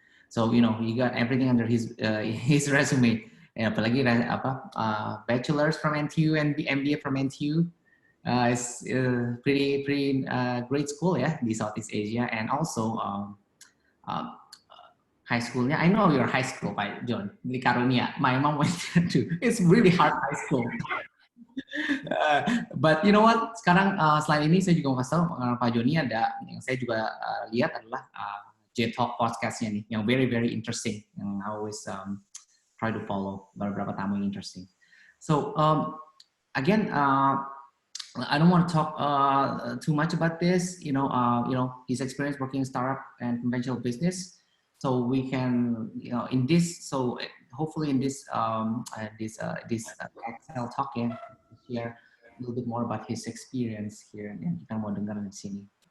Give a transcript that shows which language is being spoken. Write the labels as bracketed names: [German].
[English] So, he got everything under his resume. Apalagi bachelor's from NTU and MBA from NTU. It's pretty great school ya di Southeast Asia, and also high schoolnya. I know your high school, Pak John, di Karunia. My mom went there too. It's really hard high school. But you know what? [Indonesian] Sekarang selain ini saya juga mau kasih tahu Pak Joni ada yang saya juga lihat adalah J-Talk podcastnya nih, yang [English] very interesting, [Indonesian] yang [English] I always try to follow, [Indonesian] beberapa tamu yang interesting. [English] So again. I don't want to talk too much about this, his experience working in startup and conventional business. So we can, in this, so hopefully in this Excel talk ya, share a little bit more about his experience here [Indonesian] yang kita mau dengar di sini.